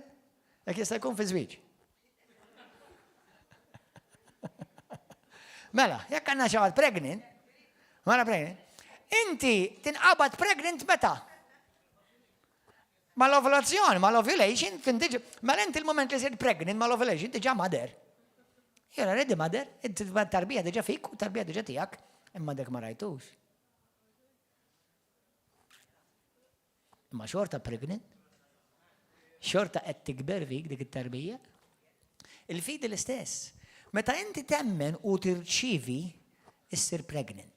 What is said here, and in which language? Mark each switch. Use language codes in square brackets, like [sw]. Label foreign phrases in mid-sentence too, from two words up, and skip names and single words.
[mt] Jekk jista' jkun fi żwieġ. Mela, jekk għandna xi ħadd pregnant, mara pregnant, inti tinqabad pregnant meta? Mal-ovulazzjoni, mal-ovulation, mela inti il-moment li sirt pregnant mal-ovulation, diġà mother. [en] You're already mother, [mt] tarbija diġà fik u tarbija diġà tiegħek, imma dek ma rajtux. Imma xorta pregnant? Xorta qed tikber fik dik it-tarbija? Il-fidi l-istess. Meta inti temmen u tirċivi, issir pregnant.